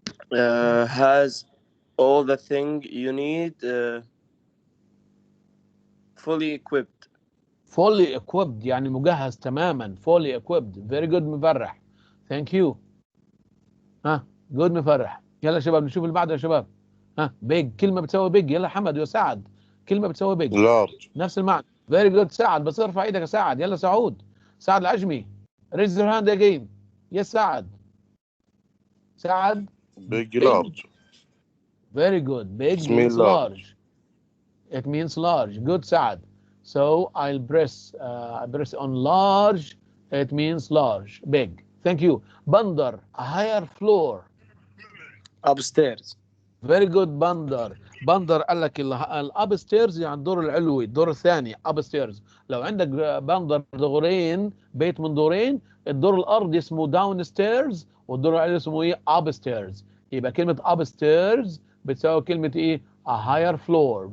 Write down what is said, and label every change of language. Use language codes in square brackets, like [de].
[en] Has all the thing you need fully equipped. [ar] Fully equipped يعني مجهز تماما. [en] Fully equipped. Very good مفرح. Thank you. good مفرح. [ar] يلا يا شباب نشوف اللي بعده يا شباب. big كلمة بتساوي big. يلا حمد يا سعد. كلمة بتساوي big. [en] large. [ar] نفس المعنى. [en] Very good سعد. [ar] بس ارفع ايدك يا سعد. يلا سعود. سعد العجمي. [en] Raise your hand again. [ar] Yes سعد. سعد. [en] Big large. Very good. Big It means large. It means large. Good سعد. So I'll press on large. It means large. Big. Thank you. بندر. A higher floor. upstairs. Very good بندر. [ar] بندر قال لك الابستيرز يعني الدور العلوي الدور الثاني upstairs. لو عندك بندر دورين بيت من دورين الدور الارضي اسمه داون ستيرز والدور العلوي اسمه ايه upstairs. يبقى كلمة upstairs بتساوي كلمة ايه a higher floor.